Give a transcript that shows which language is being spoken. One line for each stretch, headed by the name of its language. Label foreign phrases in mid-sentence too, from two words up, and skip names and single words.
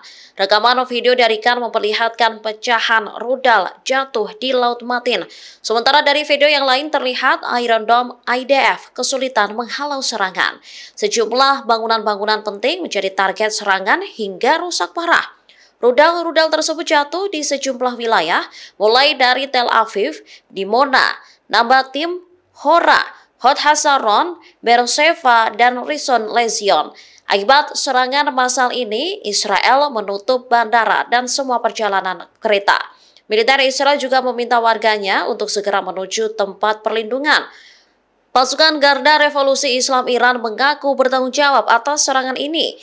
Indonesian: Rekaman video dari Iran memperlihatkan pecahan rudal jatuh di Laut Matin. Sementara dari video yang lain terlihat Iron Dome IDF kesulitan menghalau serangan. Sejumlah bangunan-bangunan penting menjadi target serangan hingga rusak parah. Rudal-rudal tersebut jatuh di sejumlah wilayah, mulai dari Tel Aviv, Dimona, Nabatim, Hora, Hod Hasaron, Beersheva, dan Rishon Lezion. Akibat serangan massal ini, Israel menutup bandara dan semua perjalanan kereta. Militer Israel juga meminta warganya untuk segera menuju tempat perlindungan. Pasukan Garda Revolusi Islam Iran mengaku bertanggung jawab atas serangan ini.